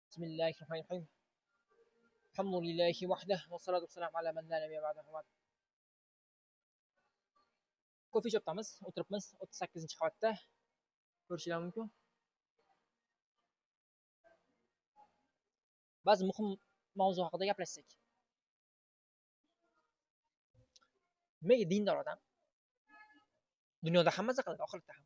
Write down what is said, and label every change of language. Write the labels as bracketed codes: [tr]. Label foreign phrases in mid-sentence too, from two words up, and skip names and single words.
[ar] بسم الله الرحمن الرحيم. الحمد لله وحده والصلاة والسلام على من لا نبي بعده. [uz] Ko'fe shopdamiz, o'tiribmiz 38-qavatda. Ko'rishingiz mumkin. Ba'zi muhim mavzu haqida gaplashsak. Nimaga dindor odam dunyoda ham maza qiladi, oxiratda ham.